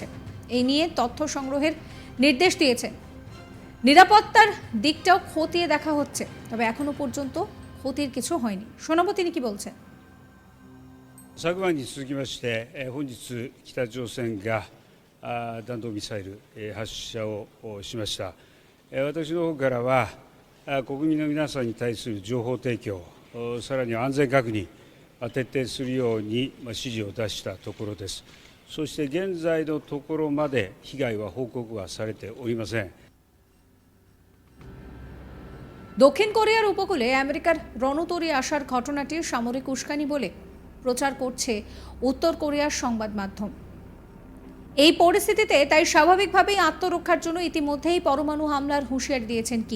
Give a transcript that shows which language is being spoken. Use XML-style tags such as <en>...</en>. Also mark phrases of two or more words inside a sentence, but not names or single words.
<bn>এই নিয়ে তথ্য সংগ্রহের নির্দেশ দিয়েছেন, নিরাপত্তার দিকটাও খতিয়ে দেখা হচ্ছে। তবে এখনো পর্যন্ত ক্ষতির কিছু হয়নি। শোনাবো তিনি কি বলছেন।</bn> <ja>昨晩に続きまして、本日北朝鮮が弾道ミサイル発射をしました。私の方からは国民の皆さんに対する情報提供、さらに安全確認徹底するように指示を出したところです。そして現在のところまで被害は報告はされておりません。</ja> <bn>দক্ষিণ কোরিয়ার উপকূলে আমেরিকার রণতরী আসার ঘটনাটি সামরিক উস্কানি বলে প্রচার করছে উত্তর কোরিয়ার সংবাদ মাধ্যম। এই পরিস্থিতিতে তাই স্বাভাবিকভাবেই আত্মরক্ষার জন্য ইতিমধ্যেই পরমাণু হামলার হুঁশিয়ারি দিয়েছেন কিম।</bn>